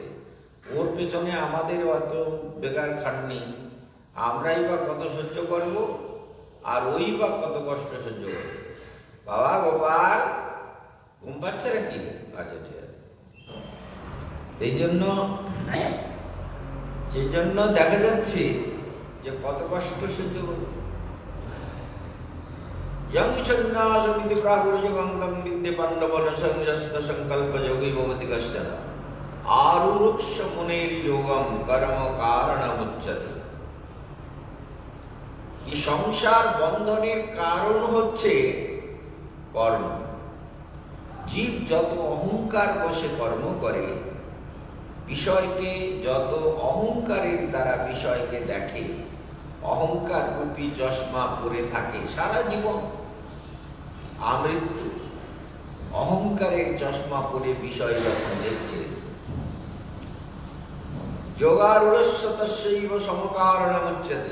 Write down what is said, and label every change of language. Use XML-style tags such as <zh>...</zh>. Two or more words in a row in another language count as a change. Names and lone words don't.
<bn>ওর পেছনে আমাদের অত বেকার খাটনি, আমরাই বা কত সহ্য করব, আর ওই বা কত কষ্ট সহ্য করবে। বাবা গোপাল ঘুম পাচ্ছে নাকি? আচ্ছা ঠিক আছে। এই জন্য সেই জন্য দেখা যাচ্ছে যে কত কষ্ট সহ্য করবে।</bn> <sa>यं सन्न्यासमिति प्राहुर्यगं विद्ये पाण्डवनसंयस्त संकल्प योगी भवति कश्चन आरुरुक्ष मुनेर्योगं कर्म कारणमुच्यते।</sa> <bn>এই সংসার বন্ধনের কারণ হচ্ছে কর্ম। জীব যত অহংকার বশে কর্ম করে, বিষয়কে যত অহংকারের দ্বারা বিষয়কে দেখে, অহংকার রূপী চশমা পরে থাকে সারা জীবন, আমৃত্যু অহংকারের চশমা পরে বিষয় যখন দেখছে,</bn> <sa>যোগারূঢ়স্য তস্যৈব সমকারণমুচ্যতে।</sa>